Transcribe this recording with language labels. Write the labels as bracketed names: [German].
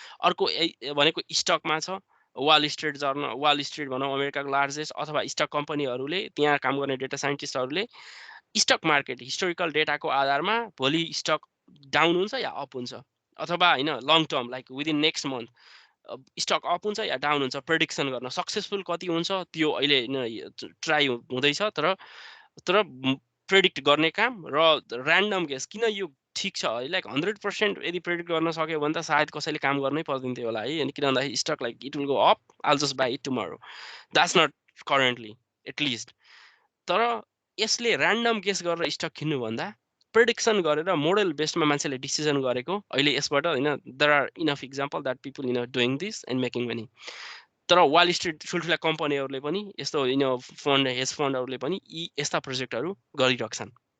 [Nepali] अर्को भनेको स्टकमा छ वाल स्ट्रिट भनौँ अमेरिकाको लार्जेस्ट अथवा स्टक कम्पनीहरूले त्यहाँ काम गर्ने डेटा साइन्टिस्टहरूले स्टक मार्केट हिस्टोरिकल डेटाको आधारमा भोलि स्टक डाउन हुन्छ या अप हुन्छ अथवा होइन long term like within next month stock up हुन्छ या डाउन हुन्छ प्रेडिक्सन गर्न सक्सेसफुल कति हुन्छ त्यो अहिले ट्राई हुँदैछ। तर तर प्रेडिक्ट गर्ने काम र ऱ्यान्डम गेस किन यो ठिक छ है लाइक 100% यदि प्रेडिक्ट गर्न सक्यो भने त सायद कसैले काम गर्नै पर्दैन थियो होला है। अनि किन भन्दाखेरि [English] Stuck like it will go up I'll just buy it tomorrow that's not currently at least. [Nepali] तर यसले ऱ्यान्डम गेस गरेर स्टक किन्नुभन्दा प्रेडिक्सन गरेर मोडल बेस्डमा मान्छेले डिसिजन गरेको अहिले यसबाट होइन [English] There are enough example that people doing this and making money. [Nepali] तर वाल स्ट्रिट ठुल्ठुला कम्पनीहरूले पनि यस्तो फन्ड हेज फन्डहरूले पनि यी यस्ता प्रोजेक्टहरू गरिरहेछन्।